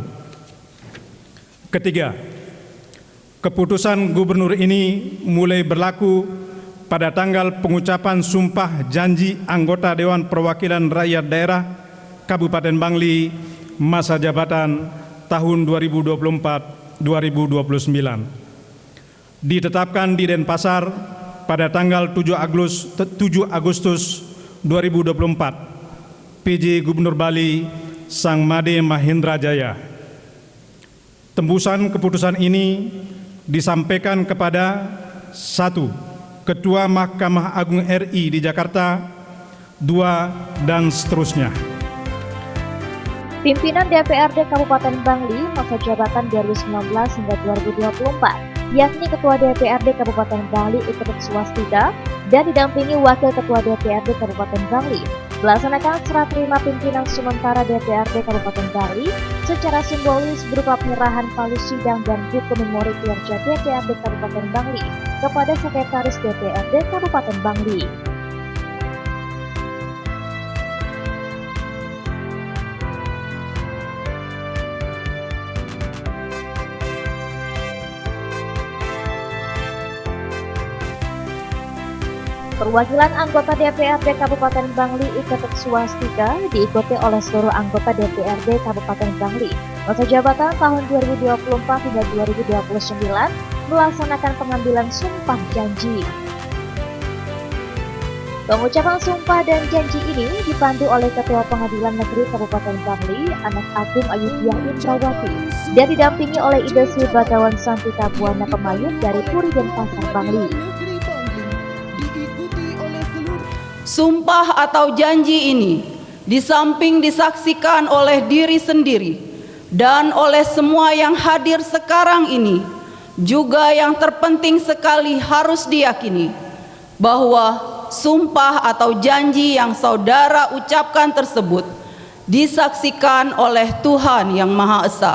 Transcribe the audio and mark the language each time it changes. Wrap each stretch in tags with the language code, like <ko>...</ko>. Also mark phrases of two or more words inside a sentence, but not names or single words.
<id>Ketiga, keputusan gubernur ini mulai berlaku pada tanggal pengucapan sumpah janji anggota Dewan Perwakilan Rakyat Daerah Kabupaten Bangli masa jabatan tahun 2024-2029. Ditetapkan di Denpasar pada tanggal 7 Agustus 2024, PJ Gubernur Bali Sang Made Mahendra Jaya. Tembusan keputusan ini disampaikan kepada 1. Ketua Mahkamah Agung RI di Jakarta, 2, dan seterusnya. Pimpinan DPRD Kabupaten Bangli masa jabatan 2019 hingga 2024, yakni Ketua DPRD Kabupaten Bangli Iketut Swastika dan didampingi Wakil Ketua DPRD Kabupaten Bangli, melaksanakan serah terima pimpinan sementara DPRD Kabupaten Bangli secara simbolis berupa penyerahan palu sidang dan buku memori kinerja DPRD Kabupaten Bangli kepada Sekretaris DPRD Kabupaten Bangli. Perwakilan anggota DPRD Kabupaten Bangli Iketut Swastika diikuti oleh seluruh anggota DPRD Kabupaten Bangli masa jabatan tahun 2024 hingga 2029 melaksanakan pengambilan sumpah janji. Pengucapan sumpah dan janji ini dipandu oleh Ketua Pengadilan Negeri Kabupaten Bangli, Anak Agung Ayudhya Indrawati, dan didampingi oleh Idesi Bagawan Santika Buana Pemayun dari Puri Denpasar Bangli. Sumpah atau janji ini di samping disaksikan oleh diri sendiri dan oleh semua yang hadir sekarang ini, juga yang terpenting sekali harus diyakini bahwa sumpah atau janji yang saudara ucapkan tersebut disaksikan oleh Tuhan yang Maha Esa.</id>